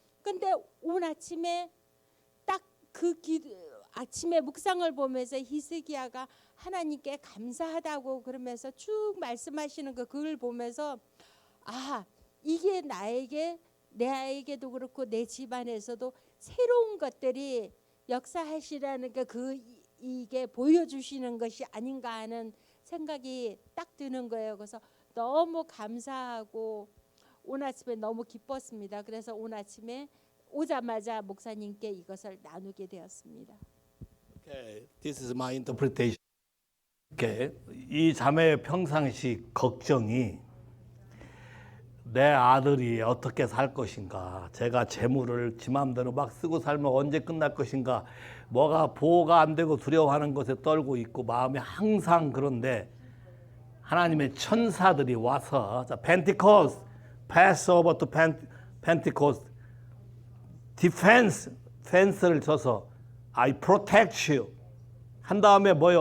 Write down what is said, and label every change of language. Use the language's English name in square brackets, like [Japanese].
[Korean] 근데 오늘 아침에 딱 아침에 묵상을 보면서 히스기야가 하나님께 감사하다고 그러면서 쭉 말씀하시는 그걸 보면서 이게 내 아이에게도 그렇고 내 집안에서도 새로운 것들이 역사하시라는 이게 보여주시는 것이 아닌가 하는 생각이 딱 드는 거예요. 그래서 너무 감사하고 오늘 아침에 너무 기뻤습니다. 그래서 오늘 아침에 오자마자 목사님께 이것을 나누게 되었습니다. [English] Okay, this is my interpretation. [Korean] Okay, 이 자매의 평상시 걱정이 내 아들이 어떻게 살 것인가, 제가 재물을 지 맘대로 막 쓰고 살면 언제 끝날 것인가, 뭐가 보호가 안 되고 두려워하는 것에 떨고 있고 마음이 항상 그런데 하나님의 천사들이 와서 펜티코스트, 패스오버 투 펜티코스트, 디펜스, 펜스를 쳐서 [English] I protect you [Korean] 한 다음에 뭐요?